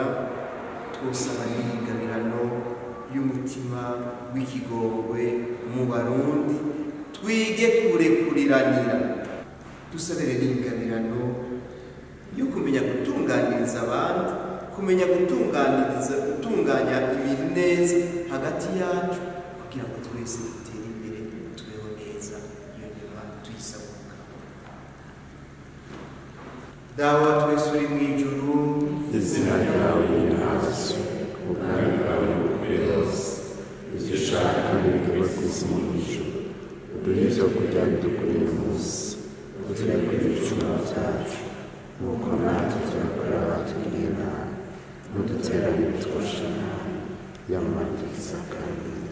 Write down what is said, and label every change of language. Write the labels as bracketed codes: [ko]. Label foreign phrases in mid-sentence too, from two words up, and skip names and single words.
[rn] twosaba n'ingabirano y'umutima w'ikigongwe mu Barundi, twige kurekuriranira, dusabire n'ingabirano yo kumenya gutunganiriza abandi, kumenya gutunganya ibintu neza hagati yacu, kugira ngo twese dutere imbere, tubeho neza, iyo nyuma tuyisabuka. Dawa twese uri mu ijuru, izina ryawe ryubahwe, ubwami bwawe bugwire hose, ibyo ushaka bikorwe ku isi no mu ijuru. Uduhe ibyo kurya bidukwiriye uyu munsi, uturekure ibicumuro byacu nk'uko natwe turakorera abatugiriye nabi, ntuduterane ibitwosha nabi, nyamara dukiza kandi.